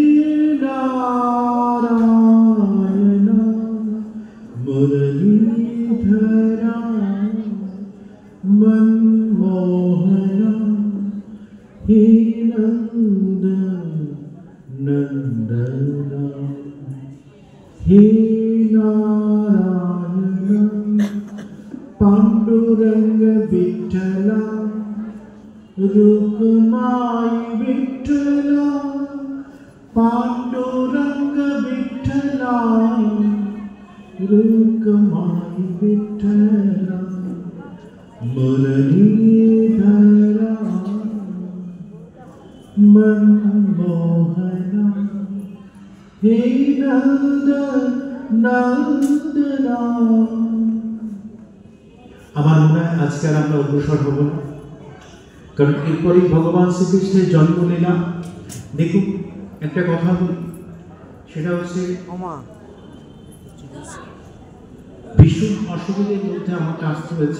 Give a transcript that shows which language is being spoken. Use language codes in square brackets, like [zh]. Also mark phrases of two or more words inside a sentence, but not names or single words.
[bn] নারায়ণা মুরলীধরা মনমোহনা হে নন্দনা হে নারায়ণা পাণ্ডুরঙ্গ বিঠলা [mr] रुक्माई विठ्ठला पांडुरंग विठ्ठला रुक्माई विठ्ठला मुरलीधरा मनमोहना हे नंदना। [bn] আমার মনে হয় আজকে আর আমরা অগ্রসর হব না, কারণ এরপরই ভগবান শ্রীকৃষ্ণের জন্মলীলা। দেখুন, একটা কথা বলি, সেটা হচ্ছে ভীষণ অসুবিধার মধ্যে আমাকে আসতে হয়েছে।